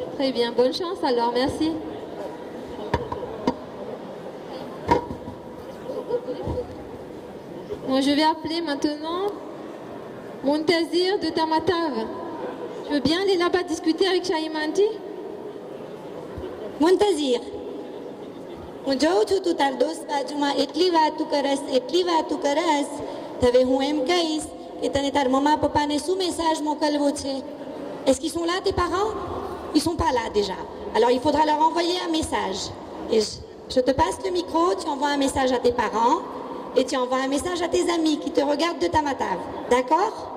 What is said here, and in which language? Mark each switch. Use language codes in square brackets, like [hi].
[fr] Très bien, bonne chance alors, merci. Moi, je vais appeler maintenant Muntazir de Tamatav. Tu veux bien aller là-bas discuter avec Shaimanti? [gu] Muntazir, હું જોઉં છું તું તાર દોસ્ત બાજુમાં એટલી વાતું કરસ હવે હું એમ કહીશ કે તને તાર મમ્મા પપ્પાને શું મેસેજ મોકલવો છે? [fr] Est-ce qu'ils sont là tes parents? Ils sont pas là déjà. Alors il faudra leur envoyer un message. Et je te passe le micro, tu envoies un message à tes parents et tu envoies un message à tes amis qui te regardent de Tamatav. D'accord?